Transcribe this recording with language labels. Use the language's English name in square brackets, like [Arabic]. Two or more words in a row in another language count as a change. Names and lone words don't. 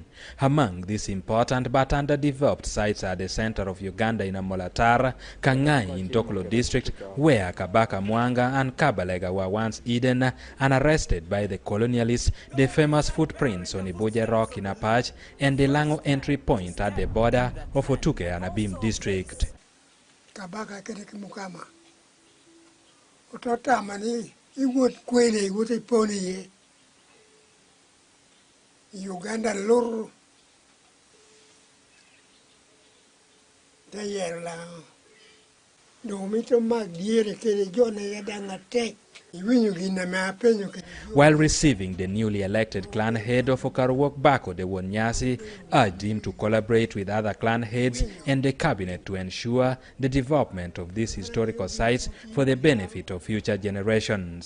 [English] Among these important but underdeveloped sites are the center of Uganda in Amolatar, Kangai in Tokolo district, where Kabaka Mwanga and Kabalega were once hidden and arrested by the colonialists, the famous footprints on Ibuja Rock in Apache, and the Lango entry point at the border of Otuke and Abim district. [Lango (Uganda)] Kabaka kereke mukama utota mani iwot kwene iwot poni ye Uganda lor da yerla do mito magdiere kele jona yadanga tek. [English] While receiving the newly elected clan head of Okarawok Bako, the Wonyasi urged him to collaborate with other clan heads and the cabinet to ensure the development of these historical sites for the benefit of future generations.